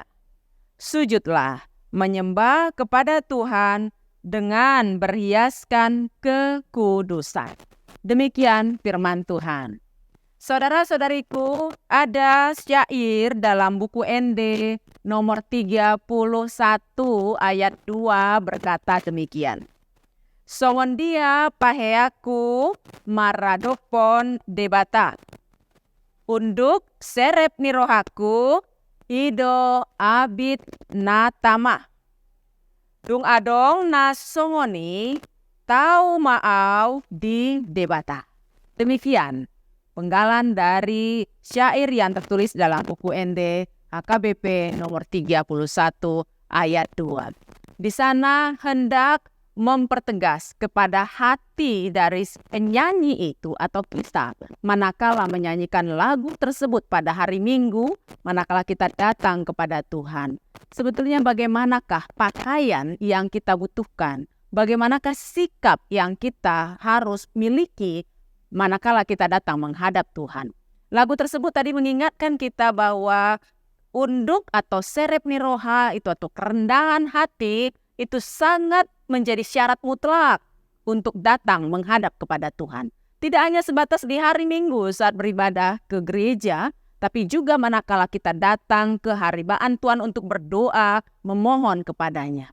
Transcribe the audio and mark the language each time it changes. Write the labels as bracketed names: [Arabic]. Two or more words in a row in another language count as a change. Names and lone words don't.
[Indonesian] Sujudlah menyembah kepada Tuhan dengan berhiaskan kekudusan. Demikian firman Tuhan. Saudara-saudariku, ada syair dalam buku ND nomor 31 ayat 2 berkata demikian. [Batak Toba] Songondia paheaku maradopon debata. Unduk serep nirohaku ido abit natama. Dung adong na songoni tau maau di debata. [Indonesian] Demikian penggalan dari syair yang tertulis dalam buku ND HKBP nomor 31 ayat 2. Di sana hendak mempertegas kepada hati dari penyanyi itu atau kita manakala menyanyikan lagu tersebut pada hari Minggu, manakala kita datang kepada Tuhan. Sebetulnya bagaimanakah pakaian yang kita butuhkan? Bagaimanakah sikap yang kita harus miliki manakala kita datang menghadap Tuhan? Lagu tersebut tadi mengingatkan kita bahwa unduk atau [Batak Toba] serep niroha [Indonesian] itu atau kerendahan hati itu sangat menjadi syarat mutlak untuk datang menghadap kepada Tuhan. Tidak hanya sebatas di hari Minggu saat beribadah ke gereja, tapi juga manakala kita datang ke haribaan Tuhan untuk berdoa, memohon kepadanya.